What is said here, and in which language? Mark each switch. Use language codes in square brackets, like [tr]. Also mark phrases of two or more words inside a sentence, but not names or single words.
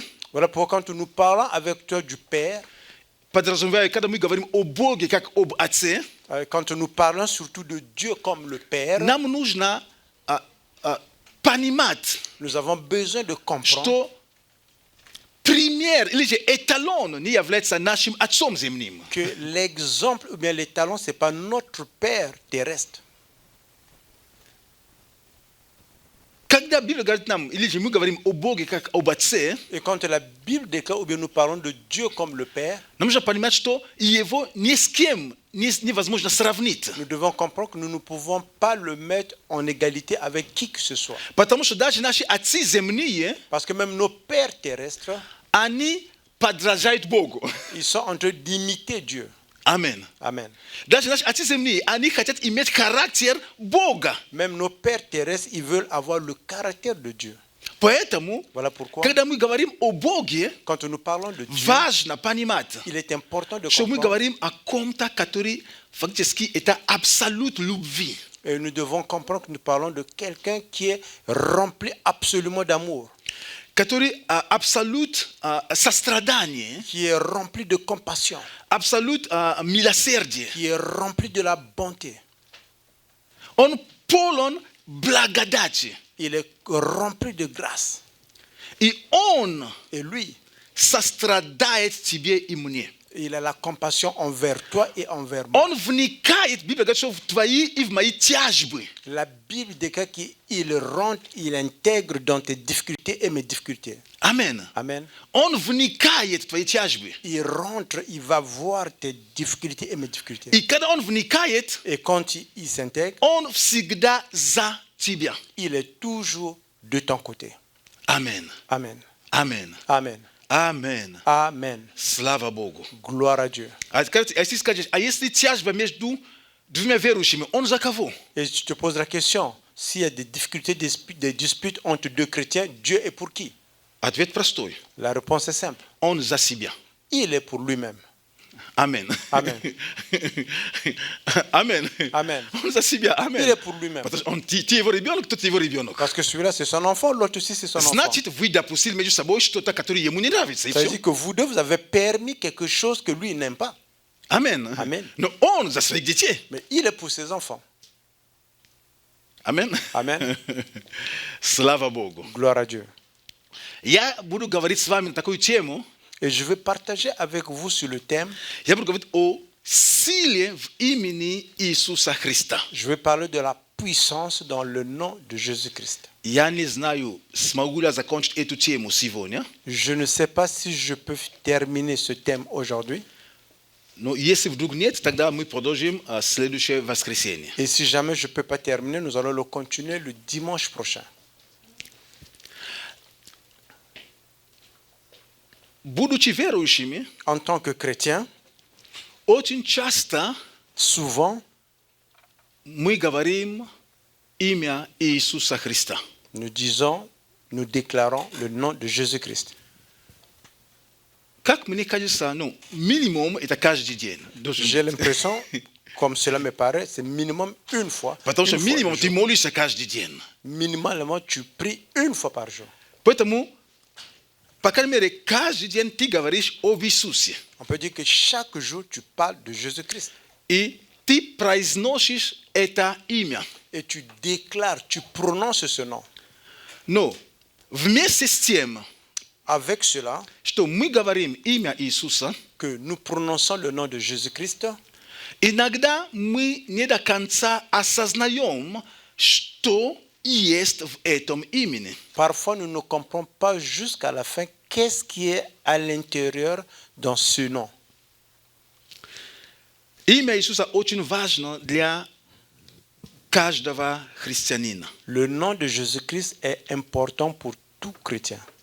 [fr] Voilà pourquoi quand nous parlons avec toi du Père, [ru] подразумевая, когда мы говорим о Боге как об Отце, [fr] quand nous parlons surtout de Dieu comme le Père, [ru] нам нужно понимать, [fr] nous avons besoin de comprendre [ru] что пример или же эталон не является нашим Отцом земным. [fr] que l'exemple ou bien les talents, ce n'est pas notre Père terrestre. [ru] Когда Библия говорит нам, или же мы говорим о Боге как об Отце, [fr] Et quand la Bible déclare ou bien nous parlons de Dieu comme le Père, [ru] нам нужно понимать, что Его ни с кем невозможно сравнить. [fr] nous devons comprendre que nous ne pouvons pas le mettre en égalité avec qui que ce soit. [ru] Потому что даже наши отцы земные, [fr] Parce que même nos pères terrestres, [ru] они подражают Богу. [fr] ils sont en train d'imiter Dieu. [ru] Амин. [fr] Amen. [ru] Даже наши отцы земные, они хотят иметь характер Бога. [fr] Même nos pères terrestres, ils veulent avoir le caractère de Dieu. [ru] Поэтому, [fr] Voilà pourquoi, [ru] когда мы говорим о Боге, [fr] quand nous parlons de Dieu, [ru] важно понимать, [fr] il est important de [ru] что мы [fr] comprendre [ru] говорим о ком-то, который фактически это абсолют любви. [fr] et nous devons comprendre que nous parlons de quelqu'un qui est rempli absolument d'amour, [ru] Который абсолют сострадания, [fr] qui est rempli de compassion, [ru] абсолют милосердия. [fr] qui est rempli de la bonté. [ru] Он полон благодати. [fr] Il est rempli de grâce. [ru] И Он [fr] Et lui, [ru] сострадает тебе и мне. [fr] il a la compassion envers toi et envers moi. [ru] Он вникает, Библия говорит, что в твои и в мои тяжбы. [fr] La Bible déclare qu'il rentre, il intègre dans tes difficultés et mes difficultés. [ru] Амен. [fr] Amen. [ru] Он вникает в твои тяжбы. [fr] Il rentre, il va voir tes difficultés et mes difficultés. [ru] И когда он вникает, [fr] Et quand il s'intègre, [ru] он всегда за тебя. [fr] il est toujours de ton côté. [ru] Амен. [fr] Amen. [ru] Амен. [fr] Amen. [ru] Амен. [fr] Amen. [ru] Слава Богу. [fr] Gloire à Dieu. [ru] А если скажешь, а если тяжба между двумя верующими, он за кого? [fr] Et je te pose la question, s'il y a des difficultés, des disputes entre deux chrétiens, Dieu est pour qui? [ru] Ответ простой. [fr] La réponse est simple. [ru] Он за себя. [fr] Il est pour lui-même. [ru] Амен. [fr] Amen. [ru] Амен. [fr] Amen. [ru] Он за себя. Амен. [fr] Il est pour lui-même. [ru] Потому что ты его ребенок, тот его ребенок. [fr] Parce que celui-là, c'est son enfant, l'autre aussi, c'est son enfant. [ru] Значит, вы допустили между собой что-то, которое ему не нравится. И [fr] Ça veut [ru] все. [fr] dire que vous deux, vous avez permis quelque chose que lui il n'aime pas. [ru] Амен. [fr] Amen. [ru] Но он за своих детей. [fr] Mais il est pour ses enfants. Amen. Amen. [ru] Слава Богу. [fr] Gloire à Dieu. [ru] Я буду говорить с вами на такую тему. [fr] Et je vais partager avec vous sur le thème. [ru] Я буду говорить о силе в имени Иисуса Христа. [fr] Je vais parler de la puissance dans le nom de Jésus-Christ. [ru] Я не знаю, смогу ли я закончить эту тему сегодня. [fr] Je ne sais pas si je peux terminer ce thème aujourd'hui. [ru] Но если вдруг нет, тогда мы продолжим следующее воскресенье. [fr] Et si jamais je ne peux pas terminer, nous allons le continuer le dimanche prochain. [ru] Будучи верующими, [fr] En tant que chrétien, [ru] очень часто [fr] souvent, [ru] мы говорим имя Иисуса Христа. [fr] nous déclarons le nom de Jésus-Christ. [ru] Как мне кажется, минимум это каждый день. [fr] J'ai l'impression, comme cela me paraît, c'est minimum une fois. [ru] Потому что [fr] Une fois [ru] минимум [fr] par [ru] ты [fr] jour. [ru] молишься каждый день. [fr] Minimalement, tu pries une fois par jour. [ru] Поэтому, по крайней мере, каждый день ты говоришь об Иисусе. [fr] On peut dire que chaque jour, tu parles de Jésus-Christ. [ru] И ты произносишь это имя. [fr] Et tu déclares, tu prononces ce nom. [ru] Но вместе с тем, [fr] Avec cela, [ru] что мы говорим имя Иисуса, [fr] que nous prononçons le nom de Jésus-Christ, [ru] иногда мы не до конца осознаем, что есть в этом имени. [fr] parfois nous ne comprenons pas jusqu'à la fin qu'est-ce qui est à l'intérieur dans ce nom. [ru] Имя Иисуса очень важно для каждого христианина. [fr] Le nom de Jésus-Christ est important pour tout chrétien.